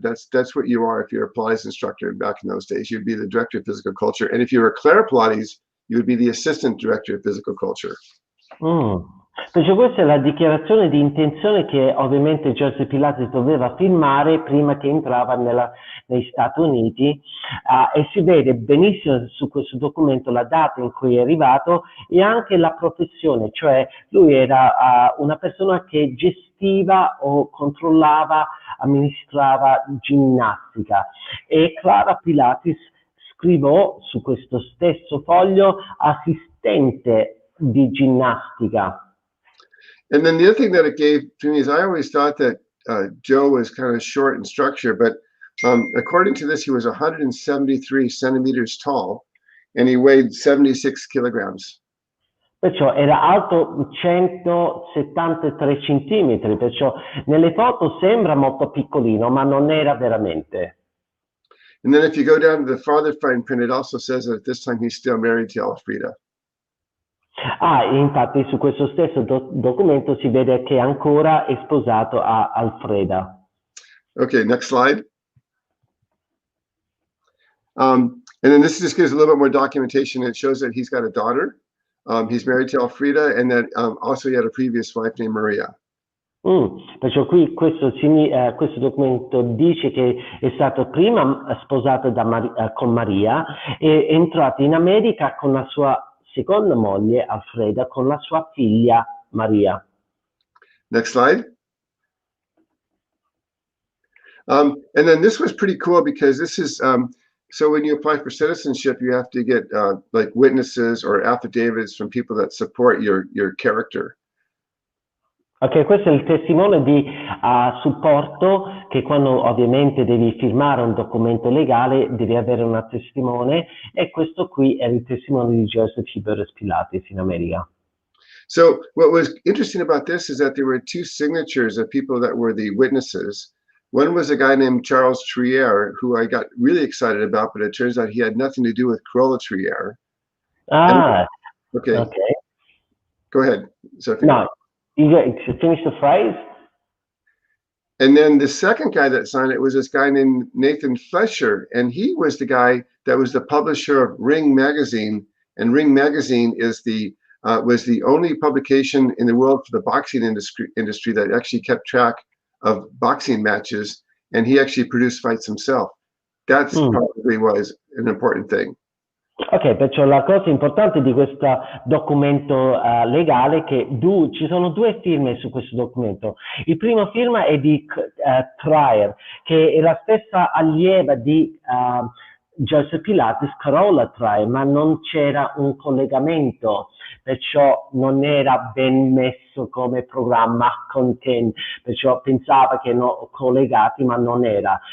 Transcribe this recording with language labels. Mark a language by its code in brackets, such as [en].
[en] That's what you are if you're a Pilates instructor back in those days. You'd be the director of physical culture. And if you were Clara Pilates, you would be the assistant director of physical culture. [it] Perciò questa è la dichiarazione di intenzione che ovviamente Joseph Pilates doveva firmare prima che entrava negli Stati Uniti, e si vede benissimo su questo documento la data in cui è arrivato e anche la professione, cioè lui era una persona che gestiva o controllava, amministrava ginnastica, e Clara Pilates scrivò su questo stesso foglio assistente di ginnastica. [en] And then the other thing that it gave to me is I always thought that Joe was kind of short in structure, but according to this, he was 173 centimeters tall and he weighed 76 kilograms. [it] Perciò era alto 173 centimetri, perciò nelle foto sembra molto piccolino, ma non era veramente. [en] And then if you go down to the farther fine print, it also says that at this time he's still married to Elfrida. [it] Infatti su questo stesso documento si vede che ancora è sposato a Alfreda. [en] Okay, next slide. And then this just gives a little bit more documentation. It shows that he's got a daughter. He's married to Elfrida, and that also he had a previous wife named Maria. [it] Perciò qui questo documento dice che è stato prima sposato con Maria e è entrato in America con la sua seconda moglie Alfreda, con la sua figlia Maria. [en] Next slide. And then this was pretty cool because this is so when you apply for citizenship, you have to get like witnesses or affidavits from people that support your character. [it] Ok, questo è il testimone di supporto, che quando ovviamente devi firmare un documento legale devi avere una testimone, e questo qui è il testimone di Joseph Pilates in America. [en] So what was interesting about this is that there were two signatures of people that were the witnesses. One was a guy named Charles Trier, who I got really excited about, but it turns out he had nothing to do with Corolla Trier. Okay. Go ahead, Sophie. No. You finish the phrase? And then the second guy that signed it was this guy named Nathan Fletcher, and he was the guy that was the publisher of Ring Magazine, and Ring Magazine is was the only publication in the world for the boxing industry that actually kept track of boxing matches, and he actually produced fights himself. That's probably was an important thing. [it] Ok, perciò la cosa importante di questo documento legale è che ci sono due firme su questo documento. Il primo firma è di Trier, che è la stessa allieva di Joseph Pilates crolla trae, ma non c'era un collegamento, perciò non era ben messo come programma content, perciò pensava che erano collegati, ma non era.